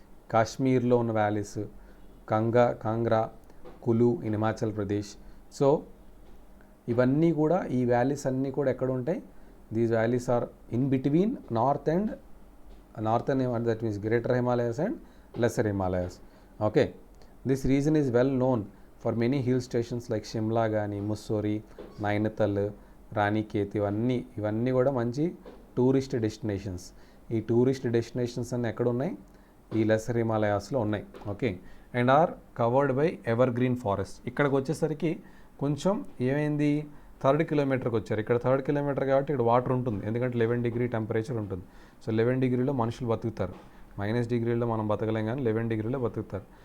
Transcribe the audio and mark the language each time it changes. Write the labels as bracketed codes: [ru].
[te] కాశ్మీర్లో ఉన్న valleys, Kangra, Kullu in Himachal Pradesh. So ఇవన్నీ కూడా, ఈ వ్యాలీస్ అన్నీ కూడా ఎక్కడ ఉంటాయి? [en] These valleys are in between north and that means greater Himalayas and lesser Himalayas. Okay, this region is well known for many hill stations like Shimla కానీ, ముస్సోరీ, నైనితాల్, రాణికేత్, [te] ఇవన్నీ కూడా మంచి టూరిస్ట్ డెస్టినేషన్స్. ఈ టూరిస్ట్ డెస్టినేషన్స్ అన్నీ ఎక్కడ ఉన్నాయి? ఈ లెసర్ హిమాలయాస్లో ఉన్నాయి. Okay, [en] And are covered by ever green forest. [te] ఇక్కడికి వచ్చేసరికి కొంచెం ఏమైంది, 3rd కిలోమీటర్కి వచ్చారు. ఇక్కడ 3rd కిలోమీటర్ కాబట్టి ఇక్కడ వాటర్ ఉంటుంది, ఎందుకంటే 11 డిగ్రీ టెంపరేచర్ ఉంటుంది. సో 11 డిగ్రీలో మనుషులు బతుకుతారు. -డిగ్రీలో మనం బతకలేం, కానీ 11 డిగ్రీలో బతుకుతారు.